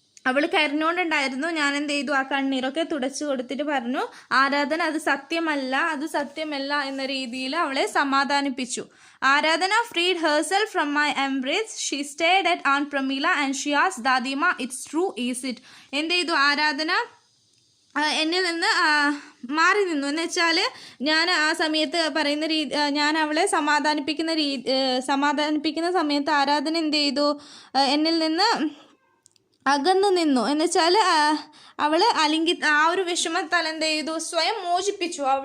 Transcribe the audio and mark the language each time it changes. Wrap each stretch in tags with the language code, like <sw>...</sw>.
<ml>അവൾ കരഞ്ഞുകൊണ്ടുണ്ടായിരുന്നു. ഞാൻ എന്ത് ചെയ്തു, ആ കണ്ണീരൊക്കെ തുടച്ചു കൊടുത്തിട്ട് പറഞ്ഞു, ആരാധന അത് സത്യമല്ല എന്ന രീതിയിൽ അവളെ സമാധാനിപ്പിച്ചു.</ml> <en>Aradhana freed herself from my embrace. She stared at Aunt Pramila and she asked, Dadima, it's true, is it?</en> <ml>എന്ത് ചെയ്തു ആരാധന എന്നിൽ നിന്ന് മാറി നിന്നു എന്ന് വെച്ചാൽ ഞാൻ ആ സമയത്ത് പറയുന്ന ഞാൻ അവളെ സമാധാനിപ്പിക്കുന്ന സമയത്ത് ആരാധന എന്ത് ചെയ്തു എന്നിൽ നിന്ന് അകന്നു നിന്നു എന്ന് വെച്ചാൽ അവൾ ആ ഒരു വിഷമത്താൽ എന്ത് ചെയ്തു സ്വയം മോചിപ്പിച്ചു.</ml>